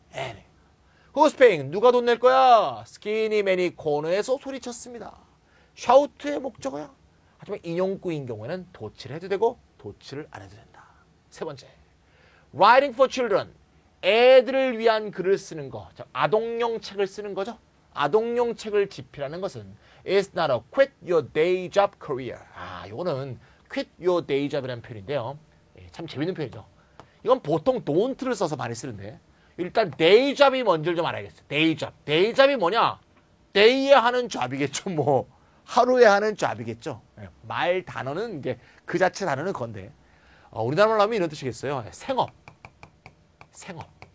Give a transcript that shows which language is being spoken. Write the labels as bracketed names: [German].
[Korean] 예. [English] Who's paying? [Korean] 누가 돈 낼 거야? 스키니맨이 코너에서 소리쳤습니다. 샤우트의 목적어야. 하지만 인용구인 경우에는 도치를 해도 되고 도치를 안 해도 된다. 세 번째. [English] Writing for children. [Korean] 애들을 위한 글을 쓰는 거. 아동용 책을 쓰는 거죠. 아동용 책을 집필하는 것은 [English] is not a quit your day job career. [Korean] 요거는 [English] quit your day job [Korean] 이라는 표현인데요. 참 재밌는 표현이죠. 이건 보통 don't를 써서 많이 쓰는데 일단 day job이 뭔지를 좀 알아야겠어요. day job. day job이 뭐냐? day에 하는 job이겠죠. 뭐 하루에 하는 job이겠죠. 말 단어는 이제 그 자체 단어는 건데 우리나라 말로 하면 이런 뜻이겠어요. 생업. 생업.